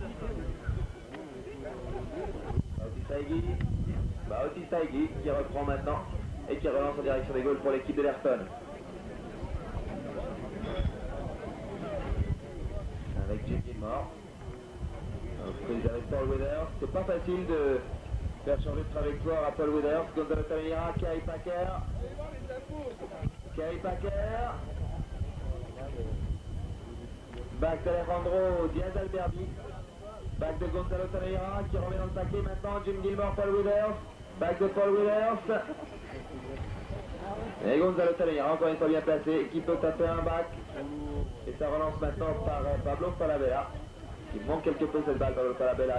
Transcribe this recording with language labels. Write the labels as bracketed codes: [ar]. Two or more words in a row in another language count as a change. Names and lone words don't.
[fr] Bautista Higuy qui reprend maintenant et qui relance en direction des goals pour l'équipe de l'Ayrton. Avec Jim Gilmore. Avec Paul Withers. C'est pas facile de faire changer de trajectoire à Paul Withers. Gonzalo Taneira, Kai Packer. Back d'Alejandro Diaz Alberdi. Back de Gonzalo Taneira qui remet dans le paquet maintenant. Jim Gilmore, Paul Withers. Back de Paul Withers. Et Gonzalo Taneira encore une fois bien placé qui peut taper un back. Et ça relance maintenant par Pablo Falabella. Il manque quelque peu cette balle, Pablo Falabella.